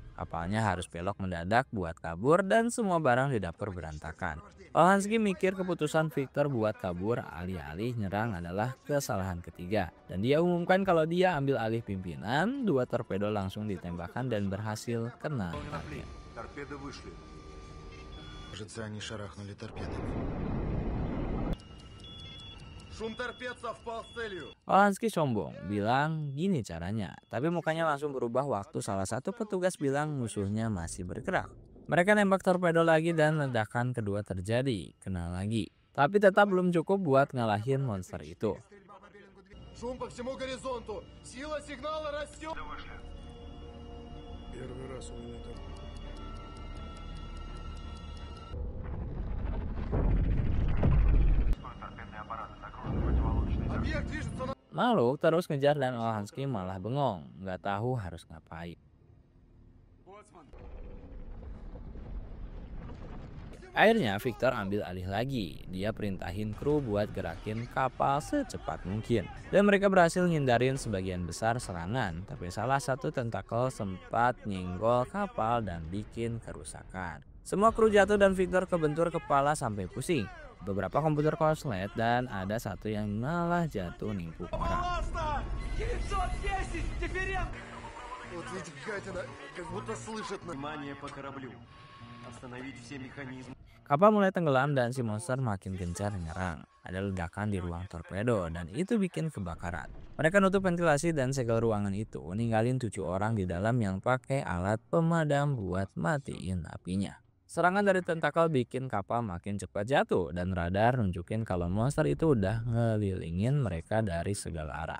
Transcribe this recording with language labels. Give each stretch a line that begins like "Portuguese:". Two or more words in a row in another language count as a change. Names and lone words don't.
Indonesian: Kapalnya harus belok mendadak buat kabur dan semua barang di dapur berantakan. Olansky mikir keputusan Victor buat kabur alih-alih nyerang adalah kesalahan ketiga. Dan dia umumkan kalau dia ambil alih pimpinan, 2 torpedo langsung ditembakkan dan berhasil kena target.
Russian: Кажется, они шарахнули торпедами. Шум торпед совпал с целью.
Indonesian: Olansky sombong, bilang gini caranya. Tapi mukanya langsung berubah waktu salah satu petugas bilang musuhnya masih bergerak. Mereka nembak torpedo lagi dan ledakan kedua terjadi, kena lagi. Tapi tetap belum cukup buat ngalahin monster itu.
Russian: Шум по всему горизонту. Сила сигнала растет. Первый раз у меня так. Объект движется на...
Indonesian: Makhluk terus ngejar dan Olansky malah bengong, nggak tahu harus ngapain. Akhirnya Victor ambil alih lagi. Dia perintahin kru buat gerakin kapal secepat mungkin. Dan mereka berhasil ngindarin sebagian besar serangan. Tapi salah satu tentakel sempat nyenggol kapal dan bikin kerusakan. Semua kru jatuh dan Victor kebentur kepala sampai pusing. Beberapa komputer konslet dan ada satu yang malah jatuh nimpuk orang.
Russian: Вот ведь гадина, как будто слышит на... Внимание по кораблю. Остановить все механизмы.
Indonesian: Kapal mulai tenggelam dan si monster makin gencar menyerang. Ada ledakan di ruang torpedo dan itu bikin kebakaran. Mereka nutup ventilasi dan segel ruangan itu, ninggalin 7 orang di dalam yang pakai alat pemadam buat matiin apinya. Serangan dari tentakel bikin kapal makin cepat jatuh dan radar nunjukin kalau monster itu udah ngelilingin mereka dari segala arah.